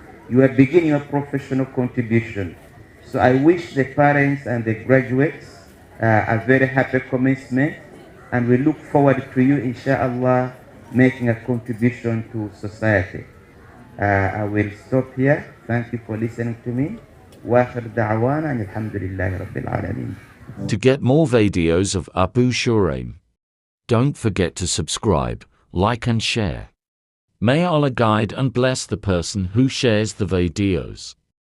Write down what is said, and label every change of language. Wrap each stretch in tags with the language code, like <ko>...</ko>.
<en>You are beginning your professional contribution. So I wish the parents and the graduates a very happy commencement, and we look forward to you, inshallah, making a contribution to society. I will stop here. Thank you for listening to me.</en> <ar>وآخر دعوانا أن الحمد لله رب العالمين.</ar> <en>To get more videos of Abu Shuraim, don't forget to subscribe, like and share. May Allah guide and bless the person who shares the videos.</en>